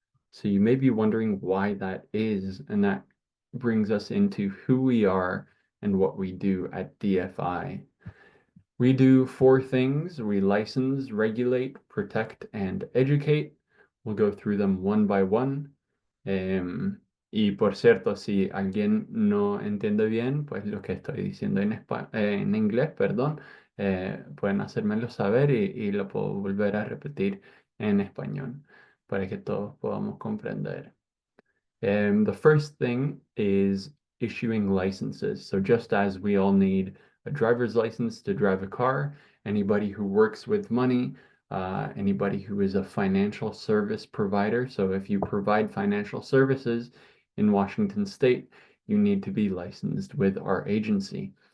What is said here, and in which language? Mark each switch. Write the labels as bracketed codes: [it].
[en] So you may be wondering why that is, and that brings us into who we are and what we do at DFI. We do four things. We license, regulate, protect, and educate. We'll go through them one by one. [es] Y por cierto, si alguien no entiende bien, pues lo que estoy diciendo en inglés, perdón, pueden hacérmelo saber y lo puedo volver a repetir en español para que todos podamos comprender. [en] The first thing is issuing licenses. So just as we all need a driver's license to drive a car, anybody who works with money, anybody who is a financial service provider. So if you provide financial services in Washington State, you need to be licensed with our agency.